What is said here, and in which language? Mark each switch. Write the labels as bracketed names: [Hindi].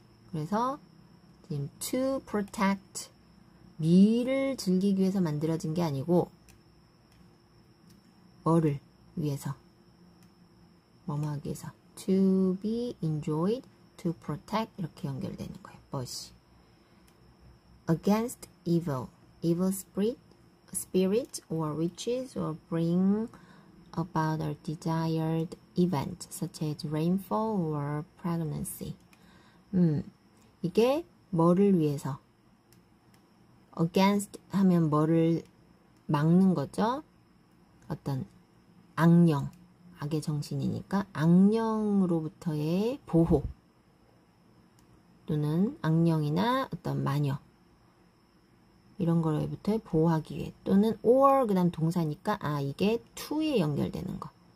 [Korean] 그래서 지금 to protect 미를 즐기기 위해서 만들어진 게 아니고 뭐를 위해서 뭐뭐 하기 위해서 [English] to be enjoyed, to protect [Korean] 이렇게 연결되는 거예요. [English] 무엇이 against evil, evil spirit or witches or bring about a desired event such as rainfall or pregnancy. [Korean] 이게 뭐를 위해서 against 하면 뭐를 막는 거죠. 어떤 악령, 악의 정신이니까 악령으로부터의 보호 또는 악령이나 어떤 마녀 이런 거로부터 보호하기 위해 또는 or 그 다음 동사니까 이게 to에 연결되는 거.